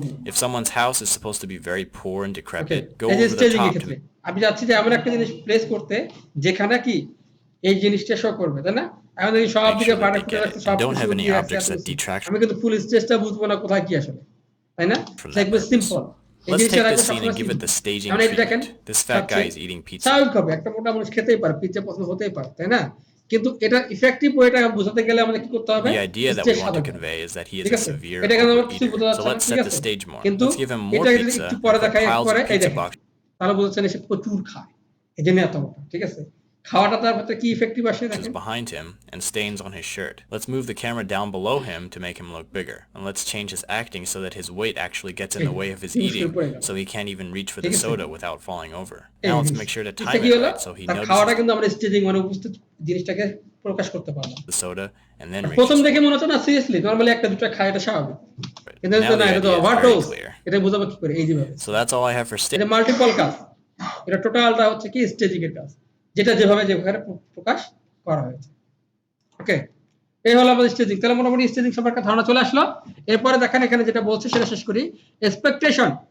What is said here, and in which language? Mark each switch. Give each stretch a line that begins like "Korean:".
English: If someone's house is supposed to be very poor and decrepit, go over the top to
Bangla: আমি যাচ্ছি যে এমন একটা জিনিস প্লেস করতে যেখানে কি এই জিনিসটা শো করবে তাই না আমাদের সব দিকে ফাটা ফুটে রাখতে সব
English: don't have any objects that detract.
Bangla: আমি কিন্তু ফুল স্টেজটা বুঝবো না কোথায় কি আসলে তাই না দেখবে simple
English: Let's take this scene and give it the staging treatment. This fat guy is eating pizza.
Bangla: স্বাভাবিক হবে একটা মোটা মানুষ খেতেই পারে পিৎজা পছন্দ হতেই পারে তাই না কিন্তু এটা ইফেক্টিভ ওয়েটা বোঝাতে গেলে আমাদের কি করতে হবে
English: The idea that we want to convey is that he is a severe overeater. So let's set the stage more. Let's give him more pizza, piles of pizza box.
Bangla: তাহলে বোঝাচ্ছেন সে প্রচুর খায় এজন্য এত মোটা ঠিক আছে খাওয়াটা তার ভিতরে কি ইফেক্টিভ আসে দেখেন
English: behind him and stains on his shirt. Let's move the camera down below him to make him look bigger, and let's change his acting so that his weight actually gets in the way of his eating, so he can't even reach for the soda without falling over. Now let's make sure to time it right so he notices
Bangla: খাওয়াটা কিন্তু আমরা staging মানে উপস্থিত জিনিসটাকে প্রকাশ করতে পারলাম
English: the soda and then
Bangla: প্রথম দেখে মনে হচ্ছে না সিরিয়াসলি নরমালি একটা দুটো খায় এটা স্বাভাবিক কিন্তু না এটা তো ওভারডোজ এটা বোঝাবো কি করে এই যেভাবে
English: So that's all I have for
Bangla: এটা মাল্টিপল কাজ এটা টোটালটা হচ্ছে কি স্টেজিং এর কাজ যেটা যেভাবে প্রকাশ করা হয়েছে ওকে এই হলো আমাদের স্টেজিং তাহলে মোটামুটি স্টেজিং সম্পর্কে ধারণা চলে আসলো এরপরে দেখেন এখানে যেটা বলছে সেটা শেষ করি এক্সপেকটেশন